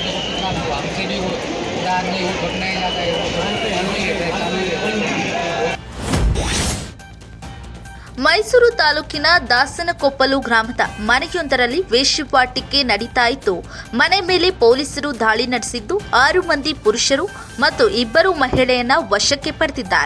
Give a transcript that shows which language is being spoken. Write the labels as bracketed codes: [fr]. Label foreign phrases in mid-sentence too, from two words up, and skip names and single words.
[hi] तो कितना हमसे भी आदमी घुटना ही जाता है। [kn] ಮೈಸೂರು ತಾಲೂಕಿನ ದಾಸನಕೊಪ್ಪಲು ಗ್ರಾಮದ ಮನೆಯೊಂದರಲ್ಲಿ ವೇಶ್ಯಾವಾಟಿಕೆ ನಡೀತಾ ಇತ್ತು. ಮನೆ ಮೇಲೆ ಪೊಲೀಸರು ದಾಳಿ ನಡೆಸಿದ್ದು 6 ಮಂದಿ ಪುರುಷರು ಮತ್ತು 2 ಮಹಿಳೆಯನ್ನ ವಶಕ್ಕೆ ಪಡೆದಿದ್ದಾರೆ.